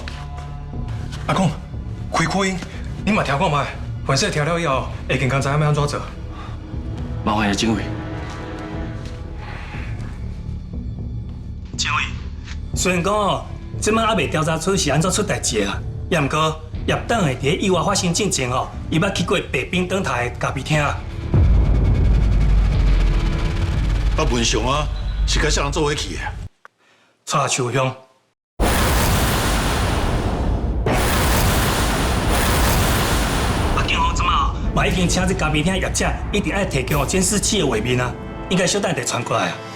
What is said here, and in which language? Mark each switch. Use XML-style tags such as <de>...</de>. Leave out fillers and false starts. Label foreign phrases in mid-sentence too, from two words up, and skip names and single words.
<nan>阿公，开扩音，你嘛听看卖，凡事听了以后，会更加知影要安怎做。麻烦警卫。虽然讲哦，即摆还未调查出是安怎出代志啊，也毋过业党的伫意外发生进前哦，伊捌去过白冰灯台的咖啡厅。啊，文祥啊，是甲啥人做伙去的？蔡秋香。啊，警方即摆哦，嘛已经请这咖啡厅业者一定爱提供监视器的画面啊，应该小等下传过来啊。</nan>